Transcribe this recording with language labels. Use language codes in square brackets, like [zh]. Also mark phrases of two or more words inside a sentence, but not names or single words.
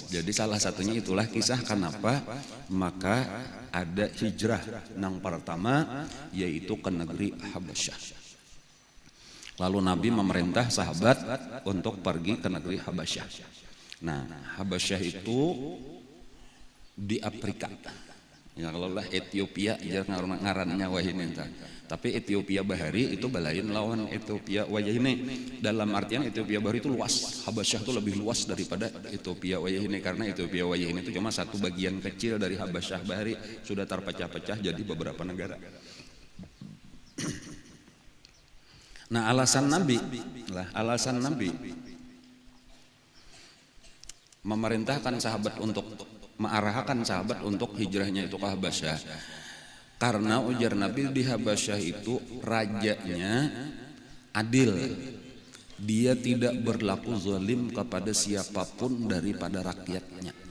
[id] Jadi salah satunya itulah kisah kenapa maka ada hijrah nang pertama yaitu ke negeri Habasyah. Lalu Nabi memerintah sahabat untuk pergi ke negeri Habasyah. Nah, Habasyah itu di Afrika. [bjn] Ya kalau lah Ethiopia jangan ngarannya wahine entah. Tapi Ethiopia Bahari itu balain lawan Ethiopia wayahine. [id] Dalam artian Ethiopia Bahari itu luas. Habasyah itu lebih luas daripada Ethiopia wayahine karena Ethiopia wayahine itu cuma satu bagian kecil dari Habasyah Bahari, sudah terpecah-pecah jadi beberapa negara. Nah, alasan Nabi memerintahkan sahabat untuk mengarahkan sahabat untuk hijrahnya itu ke Habasyah karena ujar Nabi di Habasyah itu rajanya adil, dia tidak berlaku zalim kepada siapapun daripada rakyatnya.